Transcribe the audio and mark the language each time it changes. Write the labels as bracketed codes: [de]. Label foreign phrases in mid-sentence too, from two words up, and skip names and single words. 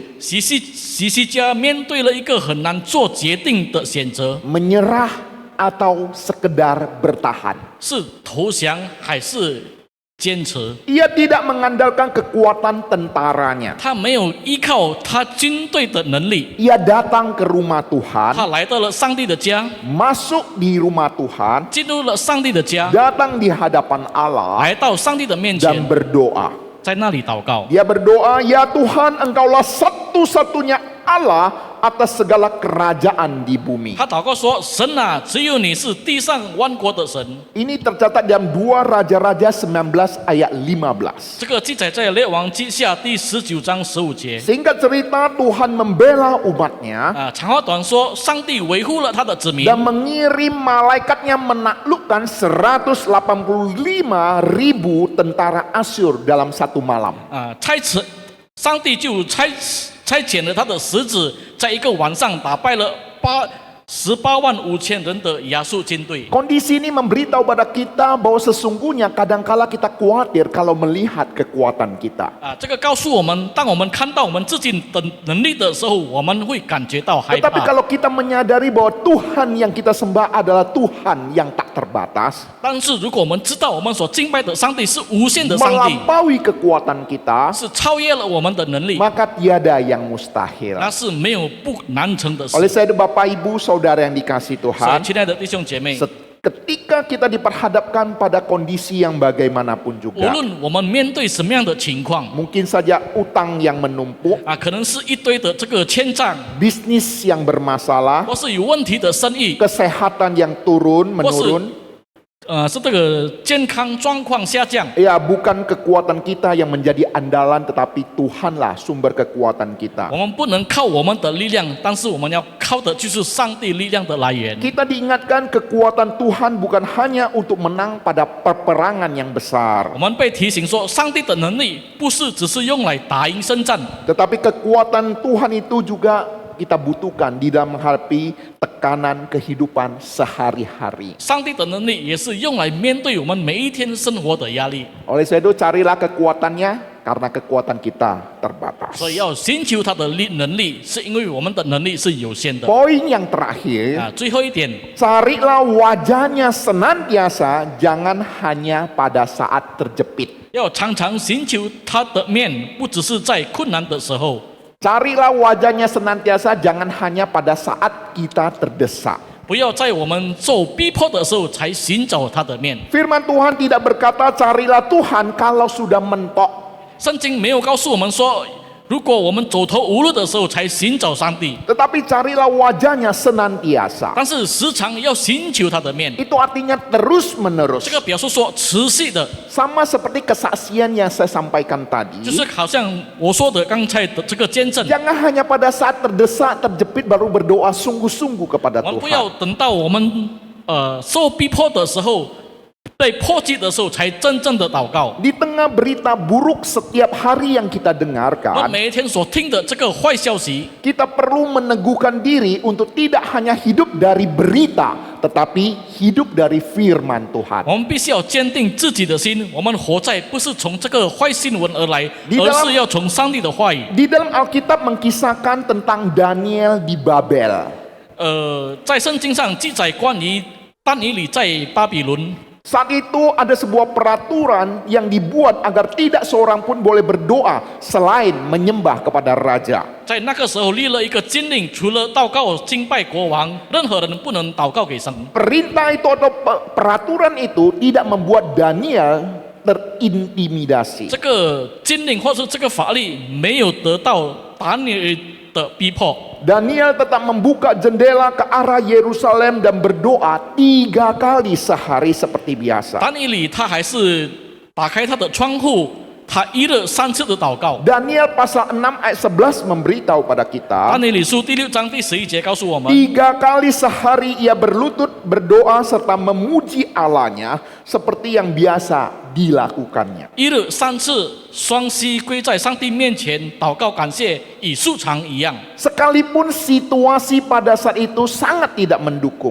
[zh] 西西家面对了一个很难做决定的选择， [id] Menyerah atau sekedar bertahan. [zh] 是投降还是坚持？ [id] Ia tidak mengandalkan kekuatan tentaranya. [zh] 他没有依靠他军队的能力， [id] Ia datang ke rumah [zh] 他 [id] Tuhan, [zh] 来到了上帝的家， [id] masuk di rumah Tuhan, [zh] 进入了上帝的家， [id] datang di hadapan Allah [zh] 来到上帝的面 [id] dan [zh] 前， [id] berdoa. [zh] 在那里祷告。 [id] Dia berdoa, "Ya Tuhan, Engkaulah satu-satunya Allah atas segala kerajaan di bumi." [zh] 他祷告说：“神啊，只有你是地上万国的神。” [id] Ini tercatat dalam 2 Raja-Raja 19 ayat 15. [zh] 这个记载在列王记下第19章15节。 [id] Singkat cerita, Tuhan membela umatnya [zh] 长话短说，上帝维护了他的子民， [id] dan mengirim malaikatnya menaklukkan 185.000 tentara Asyur dalam satu malam. [zh] 上帝就差遣了他的使者，在一个晚上打败了185000人的亚述军队。 [id] Kondisi ini memberitahu pada kita bahwa sesungguhnya kadangkala kita khawatir kalau melihat kekuatan kita. [zh] 这个告诉我们，当我们看到我们自己的能力的时候，我们会感觉到害 [id] Tetapi [zh] 怕。 [id] kalau kita menyadari bahwa Tuhan yang kita sembah adalah Tuhan yang tak terbatas, [zh] 但是如果我们知道我们所敬拜的上帝是无限的上帝， [id] melampaui kekuatan kita, [zh] 是超越了我们的能力， [id] maka tiada yang mustahil. [zh] 那是没有不难成的事。 [id] Oleh saya Bapak Ibu Saudara yang dikasih [zh] 所以， [id] Tuhan, [zh] 亲爱的弟兄姐妹， [id] ketika kita diperhadapkan pada kondisi yang bagaimanapun [zh] 无 [id] juga, [zh] 论我们面对什么样的情况， [id] mungkin saja utang yang menumpuk, [zh] 可能是一堆的这个欠账， [id] bisnis yang bermasalah, [zh] 或是有问题的生意， [id] kesehatan yang menurun, [zh] 是这个健康状况下降。 [id] ya bukan kekuatan kita yang menjadi andalan, tetapi Tuhanlah sumber kekuatan kita. [zh] 我们不能靠我们的力量，但是我们要靠的就是上帝力量的来源。 [id] Kita diingatkan kekuatan Tuhan bukan hanya untuk menang pada peperangan yang besar, [zh] 我们被提醒说，上帝的能力不是只是用来打赢胜战， [id] tetapi kekuatan Tuhan itu juga kita butuhkan di dalam menghadapi tekanan kehidupan sehari-hari. [zh] 上帝的能力也是用来面对我们每一天生活的压力。 [id] Oleh sebab itu carilah kekuatannya karena kekuatan kita terbatas. [zh] 所以要寻求他的能力，是因为我们的能力是有限的。 [id] Poin yang terakhir, [zh] 最后一点， [id] carilah wajahnya senantiasa, jangan hanya pada saat terjepit. [zh] 要常常寻求他的面，不只是在困难的时候。 [id] Carilah wajahnya senantiasa, jangan hanya pada saat kita terdesak. [zh] 不要在我们受逼迫的时候才寻找他的面。 [id] Firman Tuhan tidak berkata carilah Tuhan kalau sudah mentok. [zh] 圣经没有告诉我们说，如果我们走投无路的时候才寻找上帝， [id] Tetapi carilah wajahnya senantiasa. [zh] 但是时常要寻求他的面。 [id] Itu artinya terus [zh] 这 [id] menerus. [zh] 个表示说持续的， [id] Sama seperti kesaksian yang saya sampaikan [zh] 就 [id] tadi. [zh] 是好像我说的刚才的这个见证。 [id] Jangan hanya pada saat terdesak, terjepit baru berdoa sungguh-sungguh kepada [zh] 我们不要 [id] Tuhan. [zh] 等到我们受逼迫的时候，被迫击的时候才真正的祷告。 [id] Di tengah berita buruk setiap hari yang kita [zh] 我 [id] dengarkan, [zh] 每一天所听的这个坏消息， [id] kita perlu meneguhkan diri untuk tidak hanya hidup dari berita, tetapi hidup dari firman Tuhan. [zh] 我们必须要坚定自己的心。我们活在不是从这个坏新闻而来， [id] Di [zh] 而 [id] dalam- [zh] 是要从上帝的话语。 [id] Di dalam Alkitab mengisahkan tentang Daniel di Babel. [zh] 在圣经上记载关于但以理在巴比伦， [id] Saat itu ada sebuah peraturan yang dibuat agar tidak seorang pun boleh berdoa selain menyembah kepada raja. [zh] 在那个时候立了一个禁令，除了祷告敬拜国王，任何人不能祷告给神。 [id] Perintah itu atau peraturan itu tidak membuat Daniel terintimidasi. [zh] 这个禁令或是这个法律没有得到但以理的逼迫。 [id] Daniel tetap membuka jendela ke arah Yerusalem dan berdoa 3 kali sehari seperti biasa. [zh] 但以理他还是打开他的窗户，他一日3次的祷告。 [id] Daniel pasal 6 ayat 11 memberitahu pada kita, [zh] 但以理书第6章第11节告诉我们， [id] 3 kali sehari ia berlutut berdoa serta memuji Allahnya seperti yang biasa dilakukannya. [zh] 一日3次双膝跪在上帝面前祷告感谢，与素常一样。 [id] Sekalipun situasi pada saat itu sangat tidak mendukung,